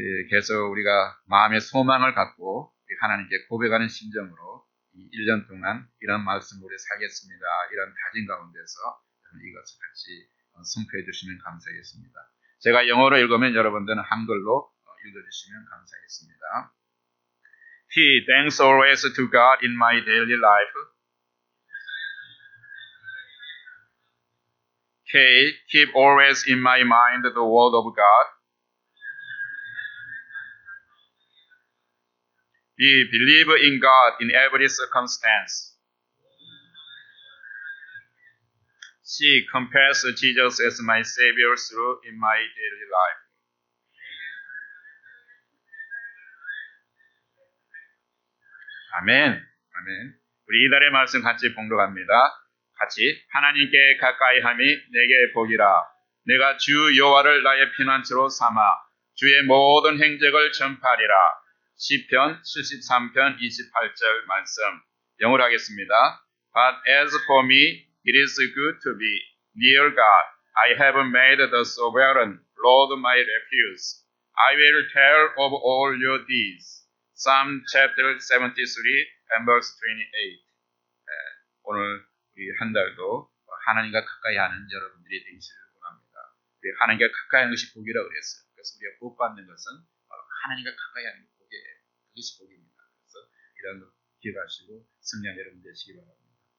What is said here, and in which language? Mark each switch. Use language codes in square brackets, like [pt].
[ko] 계속 우리가 마음의 소망을 갖고 하나님께 고백하는 심정으로 1년 동안 이런 말씀으로 살겠습니다. 이런 다짐 가운데서 이것을 같이 선포해 주시면 감사하겠습니다. 제가 영어로 읽으면 여러분들은 한글로 읽어주시면 감사하겠습니다. [en] He thanks always to God in my daily life. K. Keep always in my mind the word of God. B. Believe in God in every circumstance. C. Confess Jesus as my Savior through in my daily life. [ko] 아멘. 아멘. 우리 이달의 말씀 같이 봉독합니다. 같이 하나님께 가까이함이 내게 복이라. 내가 주 여호와를 나의 피난처로 삼아 주의 모든 행적을 전파하리라. 시편 73편 28절 말씀 영어로 하겠습니다. [en] But as for me, it is good to be near God. I have made the sovereign Lord my refuge. I will tell of all your deeds. Psalm chapter 73 and verse 28. [ko] 오늘 우리 한 달도 하나님과 가까이 하는 여러분들이 되시길 원합니다. 하나님과 가까이 하는 것이 복이라고 그랬어요. 그래서 우리가 복 받는 것은 바로 하나님과 가까이 하는 게 복이에요. 그것이 복입니다. 그래서 이런 거 기억하시고 승리한 여러분 되시기 바랍니다.